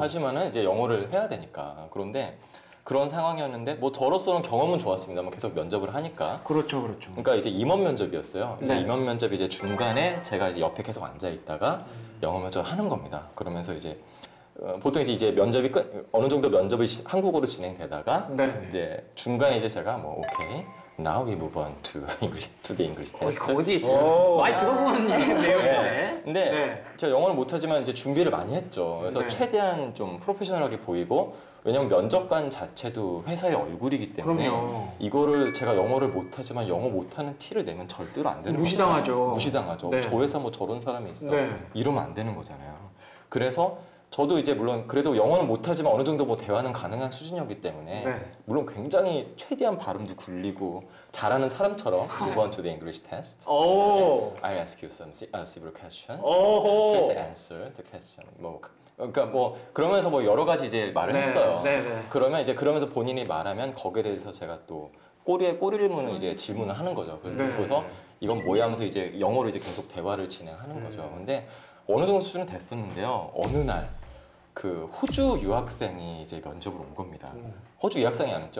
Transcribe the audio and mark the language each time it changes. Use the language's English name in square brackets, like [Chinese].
[Korean] 하지만은 이제 영어를 해야 되니까. 그런데 그런 상황이었는데 뭐 저로서는 경험은 좋았습니다만 계속 면접을 하니까. 그렇죠, 그렇죠. 그러니까 이제 임원 면접이었어요. 이제 네. 임원 면접이 이제 중간에 제가 이제 옆에 계속 앉아 있다가 영어 면접 하는 겁니다. 그러면서 이제 보통 이제 면접이 어느 정도 면접이 한국어로 진행되다가 네. 이제 중간에 이제 제가 뭐 오케이. [English] Now we move on to the English test. [Korean] 어디 많이 들어본 내용인데. 근데 네. 제가 영어를 못하지만 이제 준비를 많이 했죠. 그래서 네. 최대한 좀 프로페셔널하게 보이고 왜냐면 면접관 자체도 회사의 얼굴이기 때문에 그럼요. 이거를 제가 영어를 못하지만 영어 못하는 티를 내면 절대로 안 되는 무시당하죠. 거잖아요. 무시당하죠. 네. 저 회사 뭐 저런 사람이 있어. 네. 이러면 안 되는 거잖아요. 그래서 저도 이제 물론 그래도 영어는 못하지만 어느 정도 뭐 대화는 가능한 수준이었기 때문에 네. 물론 굉장히 최대한 발음도 굴리고 잘하는 사람처럼 move on to the English test. 오. [English] I'll ask you some several questions. [Korean] 오호. [English] Please answer the question. [Korean] 그러니까 뭐 그러면서 뭐 여러 가지 이제 말을 네, 했어요. 네, 네. 그러면 이제 그러면서 본인이 말하면 거기에 대해서 제가 또 꼬리에 문을 이제 질문을 하는 거죠. 그래서 네. 듣고서 이건 뭐야 하면서 이제 영어로 이제 계속 대화를 진행하는 거죠. 근데 어느 정도 수준은 됐었는데요. 어느 날 그 호주 유학생이 이제 면접을 온 겁니다. 호주 유학생이 아니죠.